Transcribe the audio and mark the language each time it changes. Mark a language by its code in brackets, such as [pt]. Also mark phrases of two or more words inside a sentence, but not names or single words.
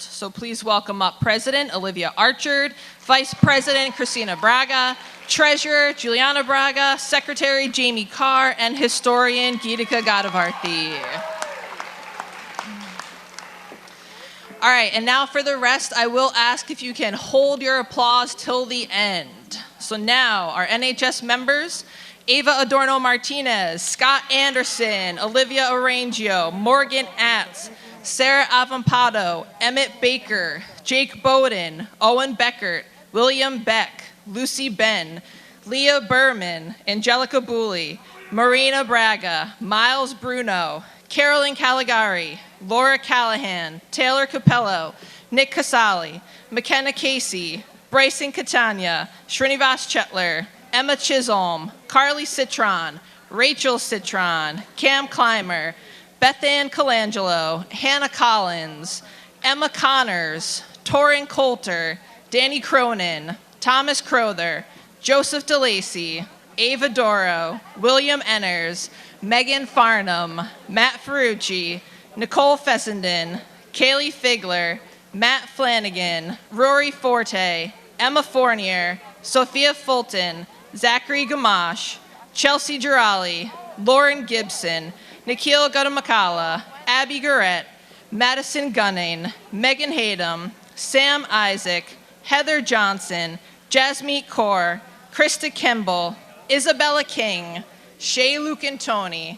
[en] So please welcome up President Olivia Archard, Vice President Christina Braga, Treasurer Juliana Braga, Secretary Jamie Carr, and Historian Gitika Gadavarthi. All right, and now for the rest, I will ask if you can hold your applause till the end. So now, our NHS members, Ava Adorno Martinez, Scott Anderson, Olivia Arangio, Morgan Atz, Sarah Avampado, Emmett Baker, Jake Bowden, Owen Beckert, William Beck, Lucy Ben, Leah Berman, Angelica Booley, Marina Braga, Miles Bruno, Carolyn Caligari, Laura Callahan, Taylor Capello, Nick Casali, McKenna Casey, Bryson Catania, Srinivas Chetler, Emma Chisholm, Carly Citron, Rachel Citron, Cam Clymer, Beth Ann Colangelo, Hannah Collins, Emma Connors, Torin Coulter, Danny Cronin, Thomas Crowther, Joseph DeLacy, Ava Doro, William Enners, Megan Farnham, Matt Ferrucci, Nicole Fessenden, Kaylee Figler, Matt Flanagan, Rory Forte, Emma Fournier, Sophia Fulton, Zachary Gamache, Chelsea Girali, Lauren Gibson, Nikhil Guttamakala, Abby Garrett, Madison Gunning, Megan Haydam, Sam Isaac, Heather Johnson, Jasmeet Kaur, Krista Kimball, Isabella King, Shay Lucantoni,